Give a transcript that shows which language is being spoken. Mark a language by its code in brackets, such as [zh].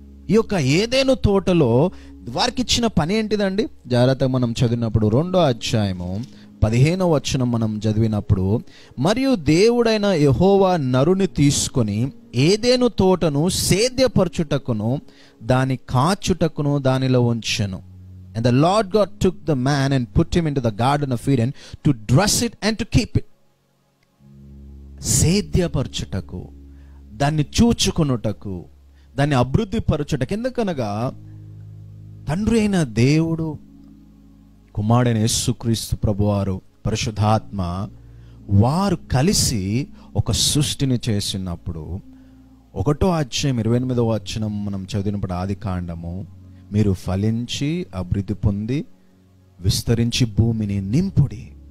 [te] ఈ యొక్క ఏదెను తోటలో వారికి ఇచ్చిన పని ఏంటిదండి? జాగ్రత్తగా మనం చదివినప్పుడు 2వ అధ్యాయము 15వ వచనం మనం చదివినప్పుడు, మరియు దేవుడైన యెహోవా నరుని తీసుకొని ఏదెను తోటను సేద్యపరచుటకును దాని కాచుటకును దానిలో ఉంచెను. [en] And the Lord God took the man and put him into the garden of Eden to dress it and to keep it. [te] సేద్యపరచుటకు, దాన్ని చూచుకొనుటకు, దాన్ని అభివృద్ధి పరచుటకు. ఎందుకనగా తండ్రి అయిన దేవుడు, కుమారుడైన యేసుక్రీస్తు ప్రభువారు, పరిశుద్ధాత్మ వారు కలిసి ఒక సృష్టిని చేసినప్పుడు 1వ అధ్యాయం 28వ వచనం మనం చదివినప్పుడు, ఆదికాండము, మీరు ఫలించి అభివృద్ధి పొంది విస్తరించి భూమిని నింపుడి.